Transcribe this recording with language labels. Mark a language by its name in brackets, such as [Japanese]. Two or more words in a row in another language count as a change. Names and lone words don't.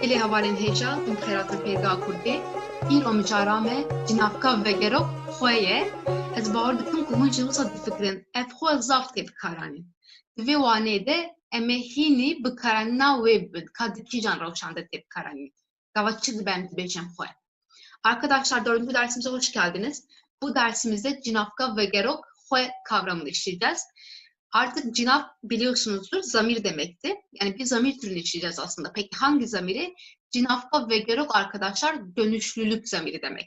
[Kurdish] hevalên hêja û xêratên pêrga Kurdî, îro micara me cinavka vegerok xwe ye, ez bawer dikim ku hûn jî wisa difikirin ev xwe zaf tê bikaranîn. Di vê waneyê de em ê hînî bikaranîna wê bibin, ka di kîjan rewşan de tê bikaranîn. Gava çi dibe em dibêjin xwe. [Turkish] Arkadaşlar 4. dersimize hoş geldiniz. Bu dersimizde [Kurdish] cinavka vegerok xwe [Turkish] kavramını işleyeceğiz. Artık cinav biliyorsunuzdur zamir demekti. Yani bir zamir türünü işleyeceğiz aslında. Peki hangi zamiri? [Kurdish] Cinavka vegerok [Turkish] arkadaşlar dönüşlülük zamiri demek.